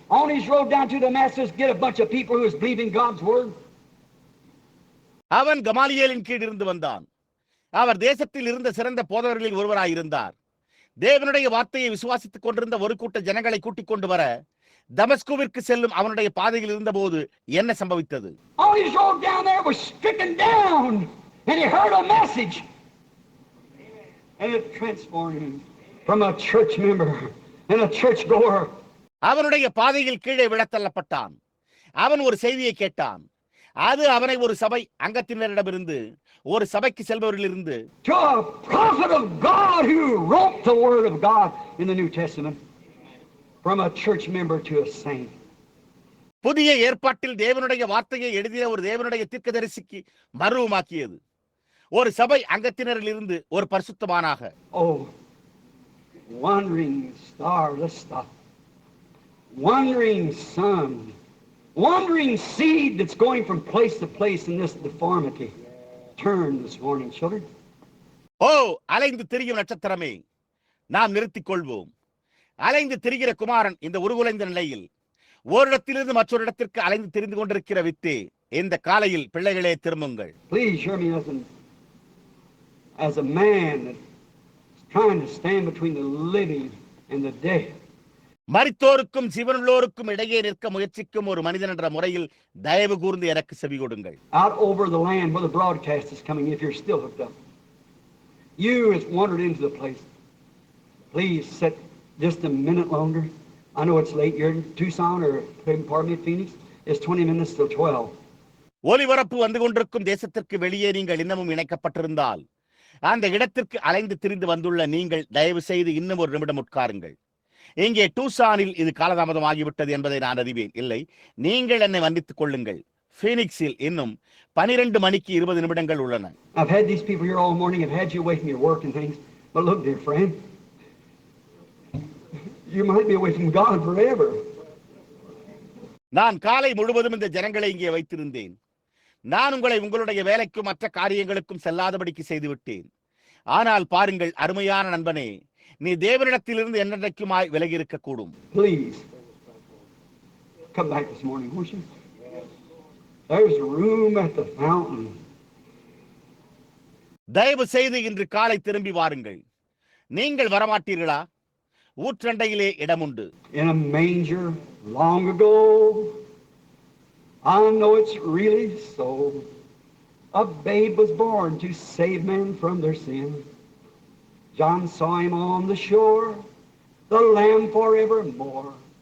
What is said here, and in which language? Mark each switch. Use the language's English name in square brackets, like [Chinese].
[English] On his road down to Damascus, get a bunch of people who was believing God's word. [Tamil] அவன் கமாலியேலின் கீழ் இருந்து வந்தான். அவர் தேசத்தில் இருந்த சிறந்த போதகர்களில் ஒருவராயிருந்தார். தேவனுடைய வார்த்தையை விசுவாசித்துக் கொண்டிருந்த ஒரு கூட்ட ஜனங்களை கூட்டிக் கொண்டு வர தமஸ்குவிற்கு செல்லும் அவனுடைய பாதையில் இருந்தபோது என்ன சம்பவித்தது? [English] On his road down there was stricken down and he heard a message and it transformed him from a church member and a church goer. [Tamil] அவனுடைய பாதையில் கீழே விழத்தள்ளப்பட்டான். அவன் ஒரு செய்தியை கேட்டான். அது அவனை ஒரு சபை அங்கத்தினரிடமிருந்து ஒரு சபைக்கு செல்பவரிலிருந்து [English] to a prophet of God who wrote the word of God in the New Testament, from a church member to a saint. [Tamil] புதிய ஏற்பாட்டில் தேவனுடைய வார்த்தையை எழுதிய ஒரு தேவனுடைய தீர்க்கதரிசிக்கு மறுரூபமாக்கியது. ஒரு சபை அங்கத்தினரிலிருந்து ஒரு பரிசுத்தவானாக. [English] Oh, wandering star, let's stop. Wandering sun, wandering seed that's going from place to place in this deformity. Turn this morning, children. [Tamil] அலைந்து திரியும் நட்சத்திரமே, நாம் நிறுத்திக் கொள்வோம். அலைந்து திரிகிற குமாரன் இந்த உருகுலைந்த நிலையில் ஓரிடத்திலிருந்து மற்றொரு இடத்திற்கு அலைந்து திரிந்து கொண்டிருக்கிற வித்தே, இந்த காலையில் பிள்ளைகளே திரும்புங்கள். [English] Please hear me as a man that's trying to stand between the living and the dead. [Tamil] மரித்தோருக்கும் ஜீவனுள்ளோருக்கும் இடையே நிற்க முயற்சிக்கும் ஒரு மனிதன் என்ற முறையில் தயவு கூர்ந்து எனக்கு செவி கொடுங்கள். [English] Out over the land where the broadcast is coming, if you're still hooked up, you has wandered into the place. Please sit just a minute longer. I know it's late. You're in Tucson or pardon me, Phoenix. It's 20 minutes till 12. [Tamil] ஒலிபரப்பு வந்து கொண்டிருக்கும் தேசத்திற்கு வெளியே நீங்கள் இன்னமும் இணைக்கப்பட்டிருந்தால் அந்த இடத்திற்கு அலைந்து திரிந்து வந்துள்ள நீங்கள் தயவு செய்து இன்னும் ஒரு நிமிடம் உட்காருங்கள். இங்கே டூசானில் இது காலதாமதம் ஆகிவிட்டது என்பதை நான் அறிவேன். இல்லை, நீங்கள் என்னை மன்னித்துக் கொள்ளுங்கள். பீனிக்ஸில் இன்னும் 12 மணிக்கு 20 நிமிடங்கள் உள்ளன. [English] I've had these people here all morning. I've had you away from your work and things. But look, dear friend, you might be away from God forever. [Tamil] நான் காலை முழுவதும் இந்த ஜனங்களை இங்கே வைத்திருந்தேன். நான் உங்களை உங்களுடைய வேலைக்கும் மற்ற காரியங்களுக்கும் செல்லாதபடிக்கு செய்துவிட்டேன். ஆனால் பாருங்கள் அருமையான நண்பனே, நீ தேவனிடத்திலிருந்து என்னென்றைக்குமாய் விலகி இருக்க கூடும். [English] Please come back this morning, won't you? There's room at the fountain. [Tamil] தயவு செய்து இன்று காலை திரும்பி வாருங்கள். நீங்கள் வரமாட்டீர்களா? ஊற்றண்டையிலே இடமுண்டு. [English] In a manger long ago, I know it's really so. A babe was born to save men from their sin. John saw him on the shore, the Lamb forevermore.